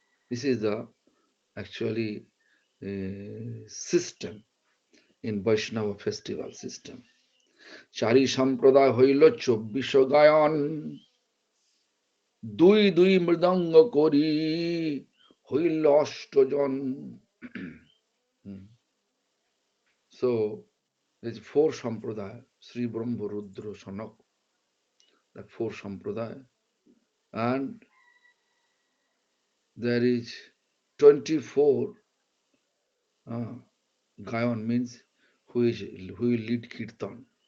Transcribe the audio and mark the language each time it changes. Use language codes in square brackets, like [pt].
[en] This is the actually system in Vaishnava festival system. [bn] Chari Sampradaya হইল 24 গায়ন, দুই দুই মৃদঙ্গ করি হইল অষ্টজন. [en] So there's 4 Sampradaya, Sri Brahma Rudra Sanak, that 4 Sampradaya, and there is 24 Gayan means who will lead Kirtan.